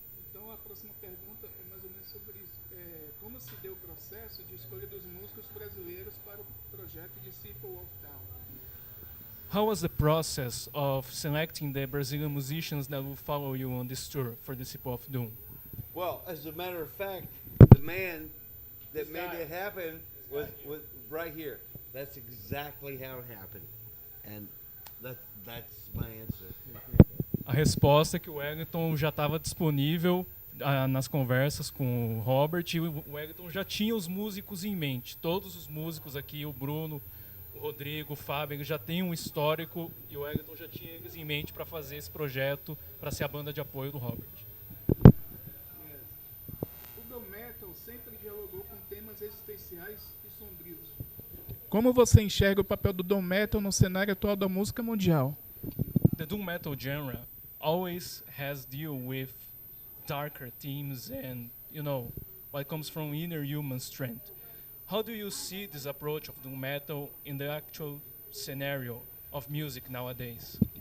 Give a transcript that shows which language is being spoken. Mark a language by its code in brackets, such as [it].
[pt] Então a próxima pergunta é mais ou menos sobre isso. Como se deu o processo de escolha dos músicos brasileiros para o projeto Disciple of Down? [en] How was the process of selecting the Brazilian musicians that will follow you on this tour for Disciple of Doom? Well, as a matter of fact, the man that made it happen was right here. That's exactly how it happened, and that's my answer. [pt] A resposta é que o Wellington já estava disponível nas conversas com o Robert e o Wellington já tinha os músicos em mente. Todos os músicos aqui, o Bruno, o Rodrigo, o Fábio, eles já têm um histórico e o Wellington já tinha eles em mente para fazer esse projeto, para ser a banda de apoio do Robert. O Doom Metal sempre dialogou com temas existenciais e sombrios. Como você enxerga o papel do Doom Metal no cenário atual da música mundial? [en] The Doom Metal genre always has deal with darker themes and, what comes from inner human strength. How do you see this approach of Doom Metal in the actual scenario of music nowadays?